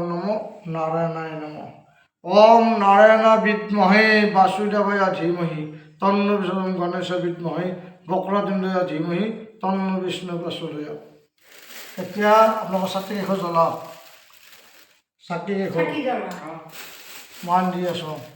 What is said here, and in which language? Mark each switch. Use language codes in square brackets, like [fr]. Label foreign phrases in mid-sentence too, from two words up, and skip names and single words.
[sa] নমো নারায়ণায় নম ওম নারায়ণ বিদ্মহে বাসুদেবায় ধীমহি তন্ন বিষ্ণু গণেশ বিদ্মহে বক্ৰতুণ্ডয়া ধীমহি তন্ন বিষ্ণু প্ৰচোদয়াৎ। [as] এতিয়া আপোনালোকৰ চাকি কেইখন জ্বলাওক। চাকি কেইখন মান দি আছোঁ।